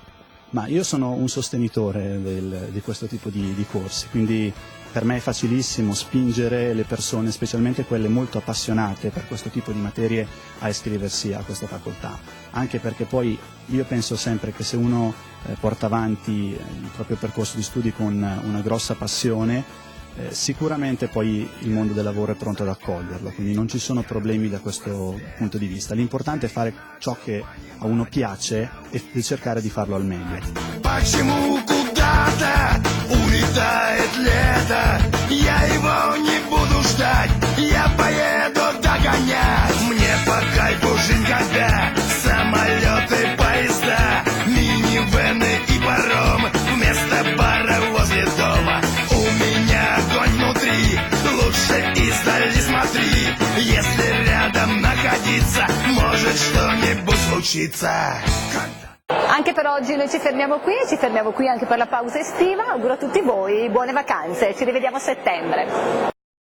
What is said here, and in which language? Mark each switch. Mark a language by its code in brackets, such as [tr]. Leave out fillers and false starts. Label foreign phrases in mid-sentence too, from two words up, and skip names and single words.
[it] Ma io sono un sostenitore di questo tipo di corsi, quindi per me è facilissimo spingere le persone, specialmente quelle molto appassionate per questo tipo di materie, a iscriversi a questa facoltà, anche perché poi io penso sempre che se uno porta avanti il proprio percorso di studi con una grossa passione, sicuramente poi il mondo del lavoro è pronto ad accoglierlo, quindi non ci sono problemi da questo punto di vista. L'importante è fare ciò che a uno piace e cercare di farlo al meglio. [ru] Почему куда-то улетает лето? Я его не буду ждать, я поеду догонять. Мне по кайфу жизнь, когда самолеты, поезда, минивэны и паром вместо бара возле дома. У меня огонь внутри, лучше издали смотри. Если рядом находиться, может что-нибудь случиться. [it] Anche per oggi noi ci fermiamo qui anche per la pausa estiva. Auguro a tutti voi buone vacanze, ci rivediamo a settembre.